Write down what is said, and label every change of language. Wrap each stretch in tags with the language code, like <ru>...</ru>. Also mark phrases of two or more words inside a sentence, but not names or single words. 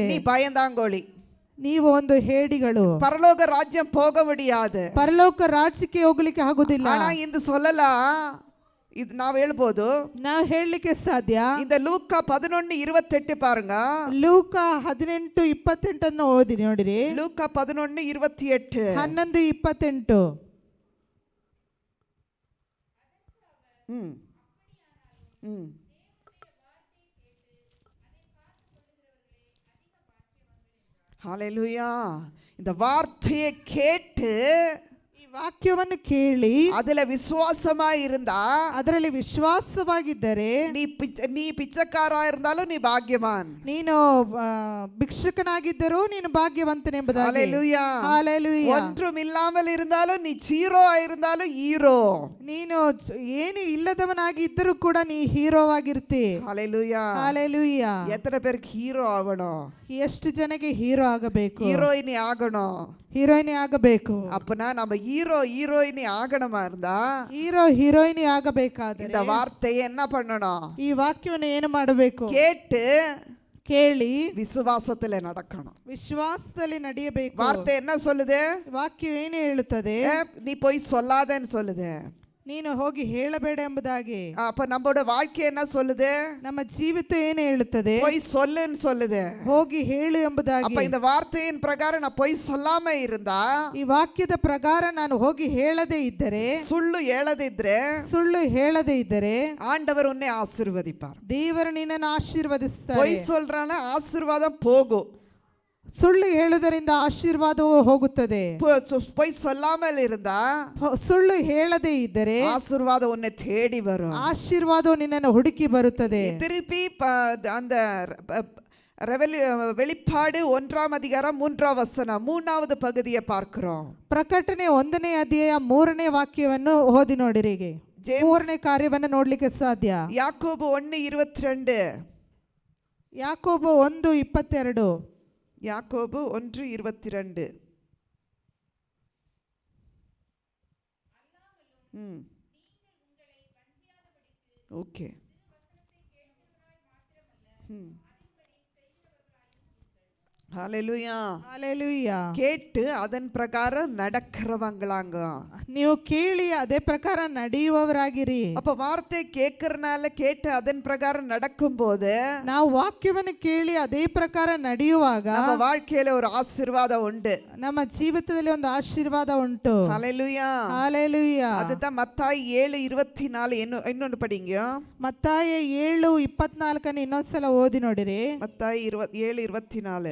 <ta>நீ பயந்தாங்கோಳಿ,</ta> <kn>ನೀವು ಒಂದು ಹೇಡಿಗಳು,</kn> <ta>பரலோக ராஜ்யம் போக முடியாது.</ta> <kn>ಪರಲೋಕ ರಾಜ್ಯಕ್ಕೆ ಹೋಗ್ಲಿಕ್ಕೆ ಆಗುದಿಲ್ಲ.</kn> <ta>ஆனா இந்த சொல்லலாம், இது</ta> <kn>ನಾವು ಹೇಳ್ಬೋದು. ನಾವು ಹೇಳಲಿಕ್ಕೆ ಸಾಧ್ಯ.</kn> <ta>இந்த லூக்கா 11:28 பாருங்க.</ta> <kn>ಲೂಕ 18:28 ಓದಿ ನೋಡಿರಿ.</kn> <ta>லூக்கா 11:28. 11:28. ம் ம் ஹalleluya. இந்த வார்த்தையை கேட்டு</ta> <kn>ಈ ವಾಕ್ಯವನ್ನು ಕೇಳಿ</kn> <ta>அதுல விசுவாசமா இருந்தா,</ta> <kn>ಅದರಲ್ಲಿ ವಿಶ್ವಾಸವಾಗಿದ್ದರೆ,</kn> <ta>நீ பிச்சைக்கார இருந்தாலும் நீ பாக்கியவான்.</ta> <kn>ನೀನು ಭಿಕ್ಷುಕನಾಗಿದ್ದರೂ ನೀನು ಭಾಗ್ಯವಂತನೆಂಬುದಾಗಿ.</kn> <ta>ஹalleluya.</ta> <kn>ಹalleluya.</kn> <ta>ஒன்றும் இல்லாமல் இருந்தாலும் நீ ஜீரோ இருந்தாலும் ஹீரோ.</ta> <kn>ನೀನು ಏನು ಇಲ್ಲದವನಾಗಿ ಇದ್ದರೂ ಕೂಡ ನೀ ಹೀರೋ ಆಗಿರ್ತಿ.</kn> <ta>ஹalleluya.</ta> <kn>ಹalleluya.</kn> <ta>எத்தனை பேருக்கு ஹீரோ ஆகணும்?</ta> <kn>ಎಷ್ಟು ಜನಕ್ಕೆ ಹೀರೋ ಆಗಬೇಕು?</kn> <ta>ஹீரோயினி ஆகணும்.</ta> <kn>ಹೀರೋಯಿನಿ ಆಗಬೇಕು.</kn> <ta>அப்பனா நம்ம ஹீரோயினி ஆகணுமா இருந்தா,</ta> <kn>ಹೀರೋಯಿನಿ ಆಗಬೇಕಾದ್ರೆ</kn> <ta>இந்த வார்த்தையை என்ன பண்ணணும்?</ta> <kn>ಈ ವಾಕ್ಯವನ್ನು ಏನು ಮಾಡಬೇಕು?</kn> <ta>கேட்டு</ta> <kn>ಕೇಳಿ</kn> <ta>விசுவாசத்துல நடக்கணும்.</ta> <kn>ವಿಶ್ವಾಸದಲ್ಲಿ ನಡೆಯಬೇಕು.</kn> <ta>வார்த்தை என்ன சொல்லுது?</ta> <kn>ವಾಕ್ಯ ಏನು ಹೇಳುತ್ತದೆ?</kn> <ta>நீ போய் சொல்லாதன்னு சொல்லுது.</ta> <kn>ನೀನು ಹೋಗಿ ಹೇಳಬೇಡ ಎಂಬುದಾಗಿ.</kn> <ta>அப்ப நம்மளோட வாழ்க்கை என்ன சொல்லுது?</ta> <kn>ನಮ್ಮ ಜೀವಿತ ಏನು ಹೇಳುತ್ತದೆ?</kn> <ta>போய் சொல்லுன்னு சொல்லுது.</ta> <kn>ಹೋಗಿ ಹೇಳು ಎಂಬುದಾಗಿ.</kn> <ta>அப்ப இந்த வார்த்தையின் பிரகாரம் நான் போய் சொல்லாம இருந்தா,</ta> <kn>ಈ ವಾಕ್ಯದ ಪ್ರಕಾರ ನಾನು ಹೋಗಿ ಹೇಳದೇ ಇದ್ದರೆ, ಸುಳ್ಳು ಹೇಳದೇ ಇದ್ದರೆ</kn> <ta>ஆண்டவர் உன்னை ஆசீர்வதிப்பார்.</ta> <kn>ದೇವರು ನಿನ್ನನ್ನು ಆಶೀರ್ವದಿಸ್ತಾರೆ.</kn> <ta>போய் சொல்றானா ஆசீர்வாதம் போகும்.</ta> <kn>ಸುಳ್ಳು ಹೇಳುವುದರಿಂದ ಆಶೀರ್ವಾದವು ಹೋಗುತ್ತದೆ.</kn> <ta>போய் சொல்லாமல் இருந்தா,</ta> <kn>ಸುಳ್ಳು ಹೇಳದೇ ಇದ್ದರೆ</kn> <ta>ஆசீர்வாதம் உன்னை தேடி வரும்.</ta> <kn>ಆಶೀರ್ವಾದವು ನಿನ್ನನ್ನು ಹುಡುಕಿ ಬರುತ್ತದೆ.</kn> <ta>திருப்பி அந்த வெளிப்பாடு 1:3 மூணாவது பகுதியை பார்க்கிறோம்.</ta> <kn>ಪ್ರಕಟಣೆ 1ನೇ ಅಧ್ಯಾಯ 3ನೇ ವಾಕ್ಯವನ್ನು ಓದಿ ನೋಡಿರಿ. 3ನೇ ಕಾರ್ಯವನ್ನು ನೋಡ್ಲಿಕ್ಕೆ ಸಾಧ್ಯ. ಯಾಕೋಬು 1:22. ಯಾಕೋಬು 1:22.</kn> <ta>யாக்கோபு 1:22. ஓகே. ஹalleluya. ஹalleluya. கேட்டு அதன் பிரகாரம் நடக்கிறவங்களாங்க.</ta> <kn>ನೀವು ಕೇಳಿ ಅದೇ ಪ್ರಕಾರ ನಡೆಯುವವರಾಗಿರಿ.</kn> <ta>அப்ப வார்த்தை கேட்கறனால கேட்டு அதன் பிரகாரம் நடக்கும்போது,</ta> <kn>ನಾವು ವಾಕ್ಯವನ್ನು ಕೇಳಿ ಅದೇ ಪ್ರಕಾರ ನಡೆಯುವಾಗ</kn> <ta>ನಮ್ಮ வாழ்க்கையில ஒரு ஆசீர்வாதம் உண்டு.</ta> <kn>ನಮ್ಮ ಜೀವಿತದಲ್ಲಿ ಒಂದು ಆಶೀರ್ವಾದ ಉಂಟು.</kn> <ta>ஹalleluya.</ta> <kn>ஹalleluya.</kn> <ta>அதுதான் மத்தாய் 7:24. இன்னொன்னு படிங்க.</ta> <kn>ಮತ್ತಾಯ 7:24 ಇನ್ನೊಂದ್ಸಲ ಓದಿ ನೋಡಿರಿ.</kn> <ta>மத்தாய் 7:24.</ta>